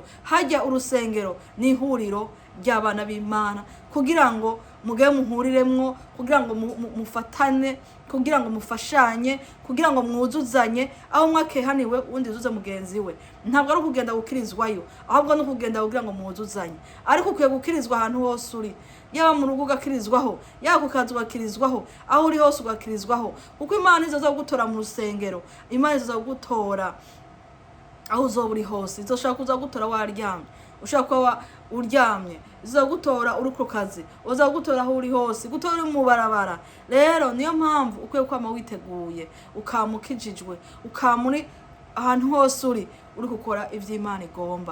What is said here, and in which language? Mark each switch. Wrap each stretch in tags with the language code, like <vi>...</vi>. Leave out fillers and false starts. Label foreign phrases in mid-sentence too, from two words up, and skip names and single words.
<rn>Hajya urusengero ni ihuriro ry'abana b'Imana, kugira ngo muge muhuriremwo, kugira ngo mufatane, kugira ngo mufashanye, kugira ngo mwuzuzanye, aho mwakehaniwe undi uzuze mugenzi we. Ntabwo ari kugenda gukirizwayo, ahubwo no kugenda kugira ngo mwuzuzanye. Ariko ukwiye gukirizwa ahantu hose uri, yaba mu rugo ugakirizwaho, yaba ku kazi ugakirizwaho, aho uri hose ugakirizwaho, kuko Imana izoza kugutora mu rusengero, Imana izoza kugutora aho uzoba uri hose. Izoshaka kuza kugutora waryamye, ushaka kuba uryamye, izogutora uri ku kazi, uzogutora aho uri hose, gutora mu barabara. Rero niyo mpamvu ukwiye kwama witeguye, ukamukijijwe, ukamuri ahantu hose uri gukora ivy'Imana igomba.</rn>